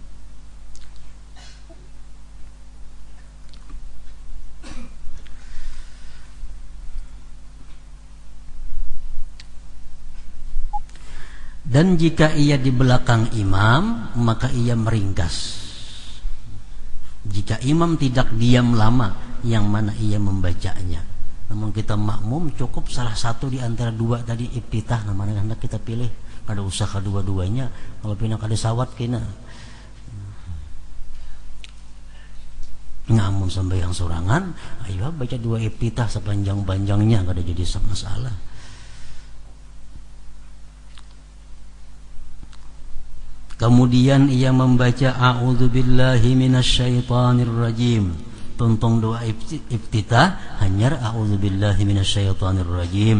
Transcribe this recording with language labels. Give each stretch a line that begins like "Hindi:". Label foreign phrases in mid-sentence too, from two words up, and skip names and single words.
Indonesian: Dan jika ia di belakang imam, maka ia meringkas. Jika imam tidak diam lama, yang mana ia membacanya. Namun kita makmum, cukup salah satu di antara dua tadi iftitah, namanya hendak kita pilih.
Banjar: Kada usah kedua-duanya. Kalau pina kada sawat kena ngamun sembahyang sorangan,
Indonesian: ayo baca dua iftitah sepanjang-panjangnya, kada jadi masalah. Kemudian ia membaca
Arabic: أعوذ بالله من الشيطان الرجيم.
Indonesian: Tuntung doa iftitah hanya
Arabic: أعوذ بالله من الشيطان الرجيم.